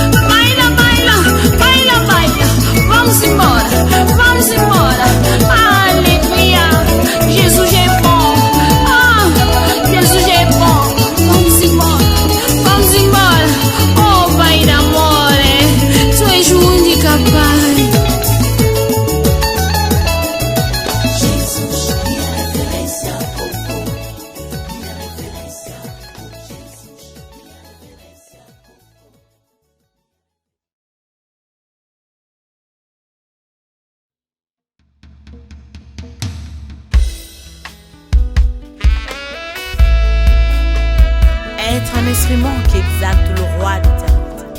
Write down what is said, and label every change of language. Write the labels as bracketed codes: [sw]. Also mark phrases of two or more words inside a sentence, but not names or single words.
[pt] Vamos embora, alegria, Jesus é bom, Jesus é bom, vamos embora, oh Pai d'amore, Tu és o único Pai. Jesus, minha referência, minha referência, Jesus, minha referência. [fr] Être un instrument qui exalte le roi d'éternité.